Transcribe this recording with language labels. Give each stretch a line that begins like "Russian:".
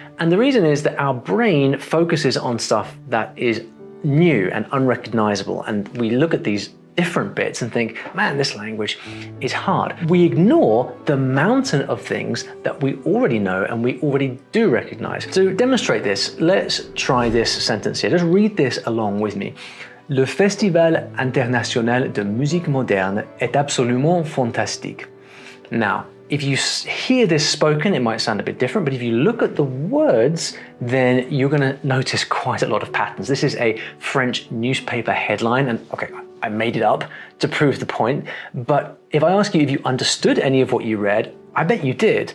English: And the reason is that our brain focuses on stuff that is new and unrecognizable. And we look at these different bits and think, man, this language is hard. We ignore the mountain of things that we already know and we already do recognize. To demonstrate this, let's try this sentence here. Just read this along with me.
French: Le Festival International de Musique Moderne est absolument fantastique.
English: Now, if you hear this spoken, it might sound a bit different, but if you look at the words, then you're going to notice quite a lot of patterns. This is a French newspaper headline, and okay, I made it up to prove the point, but if I ask you if you understood any of what you read, I bet you did.